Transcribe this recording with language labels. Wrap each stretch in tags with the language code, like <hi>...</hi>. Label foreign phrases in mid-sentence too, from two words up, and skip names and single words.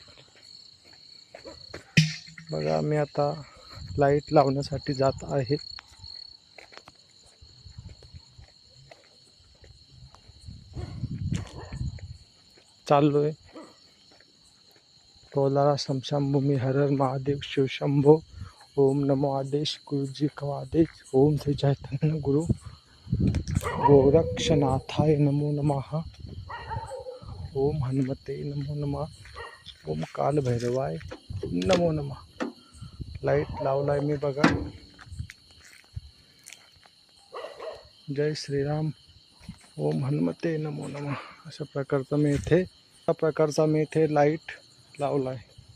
<mr>बघा, मी आता लाईट लावण्यासाठी जात आहे. चाललोय. कोलारा स्मशानभूमी.</mr> <sa>हर हर महादेव, शिव शंभो. ओम नमो</sa> <hi>आदेश, गुरुजी का आदेश.</hi> <sa>ओम श्री चैतन्य गुरु गोरक्षनाथाय नमो नमः. ओम हनुमते नमो नमः. ओम काल भैरवाय नमो नमः.</sa> <mr>लाईट लावलाय मी बघा. जय श्रीराम.</mr> <sa>ओम हनुमते नमो नमः.</sa> <mr>अशा प्रकारचा मी इथे लाईट लावलाय.</mr>